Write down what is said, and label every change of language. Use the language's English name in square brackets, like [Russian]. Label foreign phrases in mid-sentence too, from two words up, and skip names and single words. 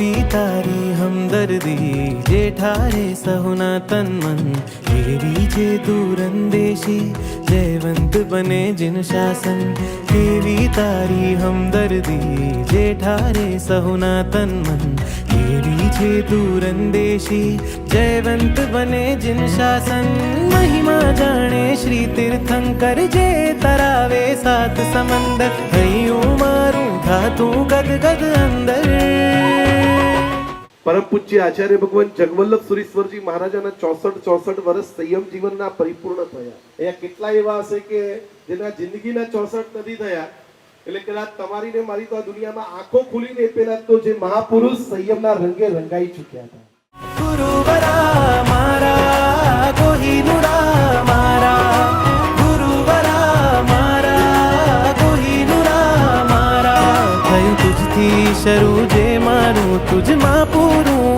[Gujarati] તારી હમદર્દી જે ઠારે સહુના તન મન કેવી જે દૂરંદેશી જયવંત બને જિન શાસન કેવી તારી હમદર્દી જે ઠારે સહુના તન મન કેવી જે દૂરંદેશી જયવંત બને જિન શાસન મહિમા જાણે શ્રી તીર્થંકર જે તરાવે સાત સમંદર હૈયું મારું ધાતુ ગદ ગદ અંદર। પરમ પૂજ્ય આચાર્ય ભગવાન જગવલ્લભ સુરીશ્વરજી મહારાજાના 64 વર્ષ સંયમ જીવનના પરિપૂર્ણ થયા। અહીંયા કેટલા એવા હશે કે જેના જિંદગીના 64 નથી થયા, એટલે કદાચ તમારી ને મારી તો આ દુનિયામાં આંખો ખુલીને પેલા તો જે મહાપુરુષ સંયમના રંગે રંગાઈ ચૂક્યા હતા। ગુરુવરા મારા કોહિનુરા મારા ગુરુવરા મારા કોહિનુરા મારા થયું તુજથી શરૂ જે મારું તુજમાં પૂરું।